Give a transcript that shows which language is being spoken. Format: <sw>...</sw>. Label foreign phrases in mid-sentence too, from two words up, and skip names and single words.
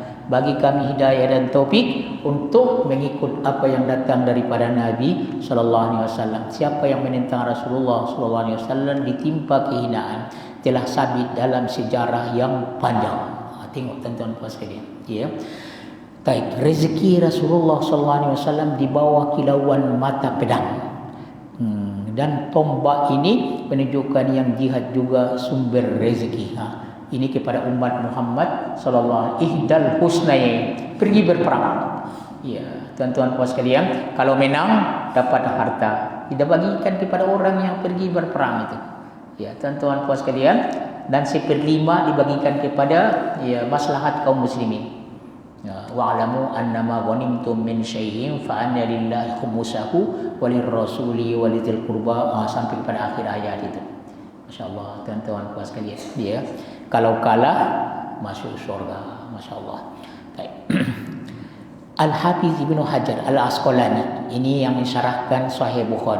<ms>Bagi kami hidayah dan taufik untuk mengikut apa yang datang daripada Nabi</ms> <ar>صلى الله عليه وسلم.</ar> <ms>Siapa yang menentang Rasulullah</ms> <ar>صلى الله عليه وسلم</ar> <ms>ditimpa kehinaan, telah sabit dalam sejarah yang panjang. Tengok tuan-tuan puan sekalian, ya. Baik, rezeki Rasulullah</ms> <ar>صلى الله عليه وسلم</ar> <ms>di bawah kilauan mata pedang. Dan tombak ini menunjukkan yang jihad juga sumber rezeki. Ini kepada umat Muhammad</ms> <ar>صلى الله عليه إحدى الحسنيين,</ar> <ms>pergi berperang. Ya, tuan-tuan puan sekalian, kalau menang dapat harta, tidak bagikan kepada orang yang pergi berperang itu. Ya, tuan-tuan puan sekalian, dan 1/5 dibagikan kepada maslahat kaum muslimin.</ms> <ar>Ya, واعلموا أنما غنمتم من شيء فأن لله خمسه وللرسول ولذي القربى,</ar> <ms>sampai pada akhir ayat itu. Masya-Allah, tuan-tuan puan sekalian, ya. Kalau kalah masuk surga.</ms> <ar>ما شاء الله.</ar> <ms>Baik. Al-Hafiz Ibnu Hajar Al-Asqalani, ini yang mensyarahkan Sahih Bukhari.</ms>